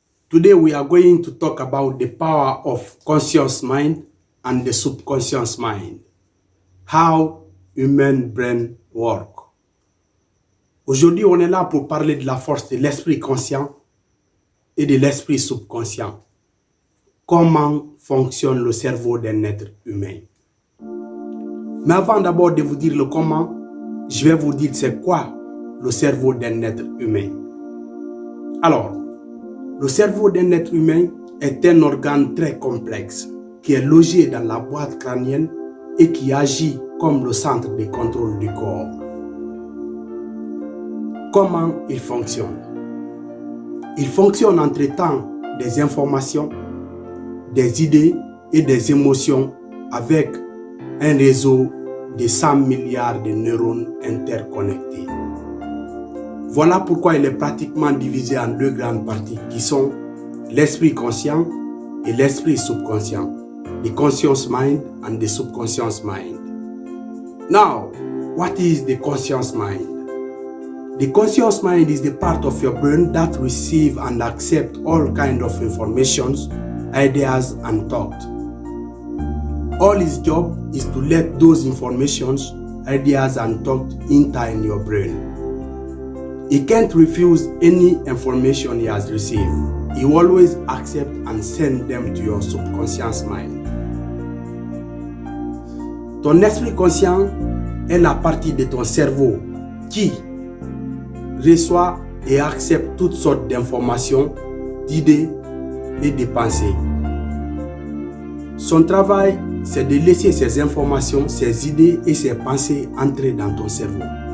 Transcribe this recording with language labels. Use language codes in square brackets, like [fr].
[en] Today we are going to talk about the power of conscious mind and the subconscious mind. How human brain work. [fr] Aujourd'hui, on est là pour parler de la force de l'esprit conscient et de l'esprit subconscient. Comment fonctionne le cerveau d'un être humain. Mais avant d'abord de vous dire le comment, je vais vous dire c'est quoi le cerveau d'un être humain. Alors, le cerveau d'un être humain est un organe très complexe qui est logé dans la boîte crânienne et qui agit comme le centre de contrôle du corps. Comment il fonctionne? Il fonctionne en traitant des informations, des idées et des émotions avec un réseau de 100 milliards de neurones interconnectés. Voilà pourquoi il est pratiquement divisé en deux grandes parties qui sont l'esprit conscient et l'esprit subconscient. [en] The conscious mind and the subconscious mind. Now, what is the conscious mind? The conscious mind is the part of your brain that receives and accepts all kinds of informations, ideas, and thoughts. All its job is to let those informations, ideas, and thoughts enter in your brain. He can't refuse any information he has received. He always accepts and sends them to your subconscious mind. [fr] Ton esprit conscient est la partie de ton cerveau qui reçoit et accepte toutes sortes d'informations, d'idées et de pensées. Son travail, c'est de laisser ces informations, ces idées et ces pensées entrer dans ton cerveau.